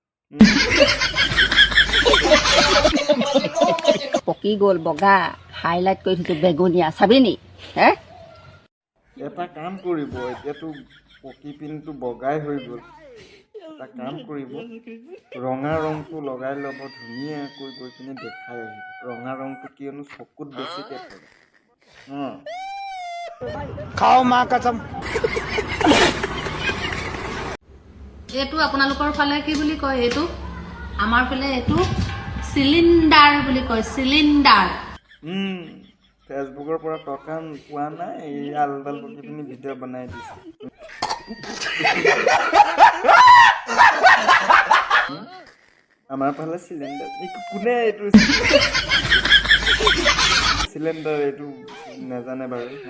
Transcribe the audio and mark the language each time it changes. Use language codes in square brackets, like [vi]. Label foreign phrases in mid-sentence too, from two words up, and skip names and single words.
[as] পকি গ'ল বগা হাইলাইট কৰি থৈছো বেগুনীয়া চাবি নি এটা কাম কৰিব এতিয়াতো পকি পিনটো বগাই হৈ গ'ল এটা কাম কৰিব ৰঙা ৰংটো লগাই ল'ব ধুনীয়াকৈ গৈ পিনি দেখাই আহিব ৰঙা ৰংটো কিয়নো চকুত বেছিকৈ পৰে [hi] खाओ माँ कसम [as] এইটো আপোনালোকৰ ফালে কি বুলি কয় এইটো আমাৰ ফালে এইটো চিলিণ্ডাৰ বুলি কয় চিলিণ্ডাৰ ফেচবুকৰ পৰা টকা পোৱা নাই এই আলডাল বকি পিনি ভিডিঅ' বনাই দিছে আমাৰ ফালে চিলিণ্ডাৰ কোনে এইটো চিলিণ্ডাৰ এইটো নাজানে বাৰু